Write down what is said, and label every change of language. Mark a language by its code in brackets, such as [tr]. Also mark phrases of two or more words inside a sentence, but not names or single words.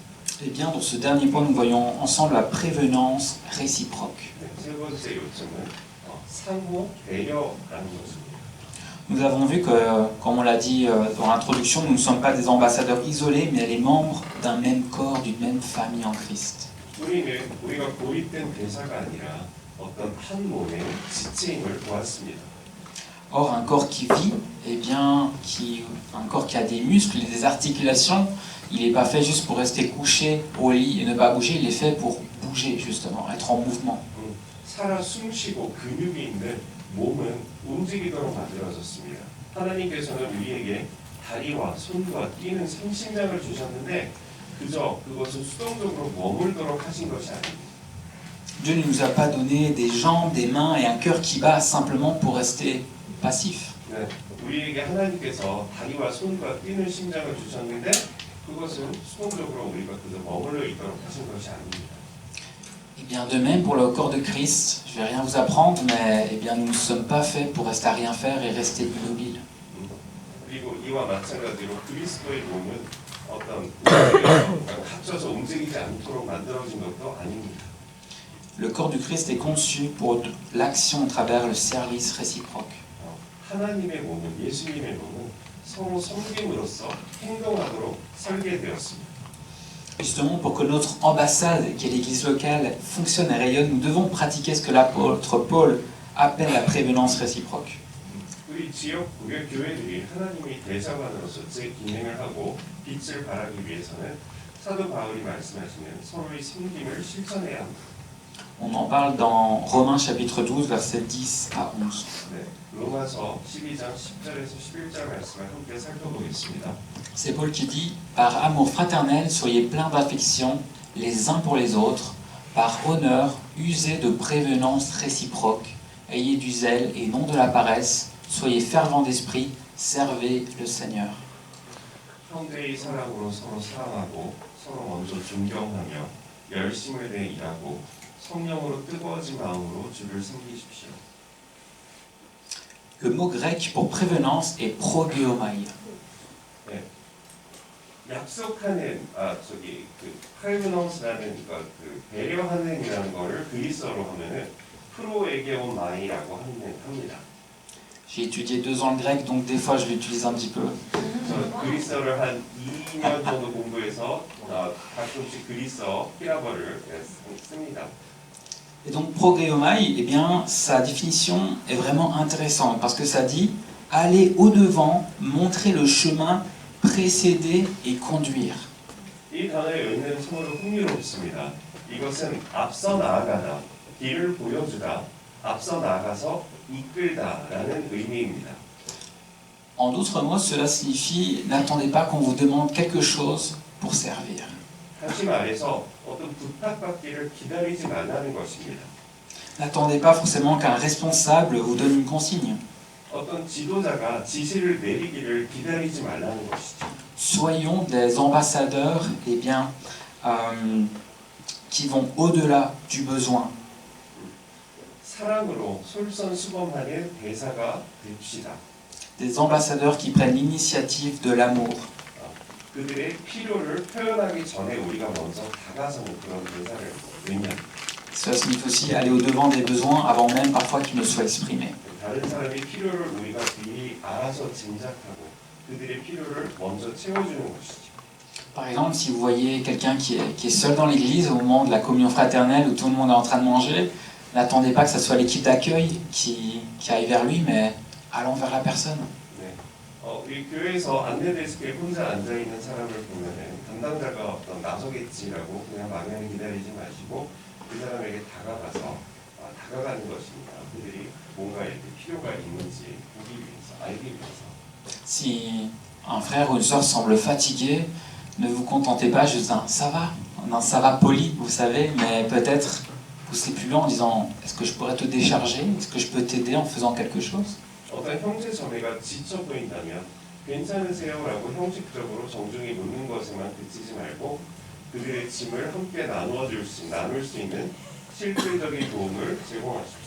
[fr] Eh bien, dans ce dernier point, nous voyons ensemble la prévenance réciproque. [ko] 세 번째 요점은 상호 배려라는 것입니다. [fr] Nous avons vu que, comme on l'a dit dans l'introduction, nous ne sommes pas des ambassadeurs isolés, mais les membres d'un même corps, d'une même famille en Christ. [ko] 우리가 고립된 대사가 아니라 어떤 한 몸의 지체임을 보았습니다. [fr] Or, un corps qui vit, eh bien, un corps qui a des muscles et des articulations, il n'est pas fait juste pour rester couché au lit et ne pas bouger, il est fait pour bouger, justement, être en mouvement. [ko] 살아 숨쉬고 근육이 있는 몸은 움직이도록 만들어졌습니다. 하나님께서는 우리에게 다리와 손과 뛰는 생신장을 주셨는데 그저 그것을 수동적으로 머물도록 하신 것이 아닙니다. [fr] Dieu ne nous a pas donné des jambes, des mains et un cœur qui bat simplement pour rester passif. [ko] 네, 우리에게 하나님께서 다리와 손과 뛰는 심장을 주셨는데 그것은 수동적으로 우리가 그저 머물러 있도록 하신 것이 아닙니다. [fr] Et bien de même pour le corps de Christ, je ne vais rien vous apprendre, mais eh bien, nous ne sommes pas faits pour rester à rien faire et rester immobile. [ko] 그리고 이와 마찬가지로 그리스도의 몸은 어떤 갇혀서 움직이지 않도록 만들어진 것도 아닙니다. [fr] Le corps du Christ est conçu pour l'action à travers le service réciproque. [ko] 하나님의 몸은 예수님의 몸은 서로 섬김으로써 행동하도록 설계되었습니다. [fr] Justement, pour que notre ambassade, qui est l'église locale, fonctionne et rayonne, nous devons pratiquer ce que l'apôtre Paul appelle la prévenance réciproque. [ko] 우리 지역 교회들이 하나님의 대사관으로서 제 기능을 하고 빛을 발하기 위해서는 사도 바울이 말씀하시는 서로의 섬김을 실천해야 합니다. [fr] On en parle dans Romains chapitre 12, versets 10 à 11. [ko] 네, 로마서 12장 10절에서 11절 말씀을 함께 살펴보겠습니다. [fr] C'est Paul qui dit « Par amour fraternel, soyez pleins d'affection les uns pour les autres, par honneur, usez de prévenance réciproque, ayez du zèle et non de la paresse, soyez fervents d'esprit, servez le Seigneur. » [ko] 형제의 사랑으로 서로 사랑하고 서로 먼저 존경하며 열심을 내 일하고 성령으로 뜨거워진 마음으로 주를 섬기십시오. [fr] Le mot grec pour prévenance est progeomai. [ko] 네. 약속하는 프레브넌스라는 배려하는이라는 거를 그리스어로 하면은 프로에게오마이라고 합니다. [fr] J'ai étudié 2 ans le grec, donc des fois je l'utilise un petit peu. [ko] 저 그리스어를 한 2년 정도 공부해서 가끔씩 그리스어 히라버를 씁니다. [fr] Et donc progeomai, eh bien, sa définition est vraiment intéressante parce que ça dit aller au-devant, montrer le chemin, précéder et conduire. [ko] 이 단어의 의미는 참으로 흥미롭습니다. 이것은 앞서 나아가다, 길을 보여주다, 앞서 나아가서 이끌다라는 의미입니다. [fr] En d'autres mots, cela signifie n'attendez pas qu'on vous demande quelque chose pour servir. [ko] 다시 말해서 어떤 부탁받기를 기다리지 말라는 것입니다. [fr] N'attendez pas forcément qu'un responsable vous donne une consigne. [ko] 어떤 지도자가 지시를 내리기를 기다리지 말라는 것이죠. [fr] Soyons des ambassadeurs eh bien, qui vont au-delà du besoin. [ko] 사랑으로 솔선수범하는 대사가 됩시다. [fr] Des ambassadeurs qui prennent l'initiative de l'amour. [ko] 그들의 필요를 표현하기 전에 우리가 먼저 다가서는 그런 대사를 의미합니다. [fr] Cela signifie aussi aller au-devant des besoins avant même parfois qu'ils ne soient exprimés. [ko] 다른 사람의 필요를 우리가 미리 알아서 짐작하고 그들의 필요를 먼저 채워주는 것이죠. [fr] Par exemple, si vous voyez quelqu'un qui est seul dans l'église au moment de la communion fraternelle où tout le monde est en train de manger, n'attendez pas que ce soit l'équipe d'accueil qui aille vers lui, mais allons vers la personne. [ko] 네. 우리 교회에서 안내데스크에 혼자 앉아 있는 사람을 보면은 담당자가 어떤 나서겠지라고 그냥 막연히 기다리지 마시고 그 사람에게 다가가서 다가가는 것입니다. 그들이 뭔가 이렇게 필요가 있는지 보기 위해서, 알기 위해서. [fr] Si un frère ou une sœur semble fatigué, ne vous contentez pas juste d'un ça va, d'un ça va poli, vous savez, mais peut-être poussez plus loin en disant est-ce que je pourrais te décharger, est-ce que je peux t'aider en faisant quelque chose. [ko] 어떤 형제 자매가 지쳐 보인다면 괜찮으세요라고 형식적으로 정중히 묻는 것에만 그치지 말고 그들의 짐을 함께 나눌 수 있는 실질적인 도움을 제공하십시오.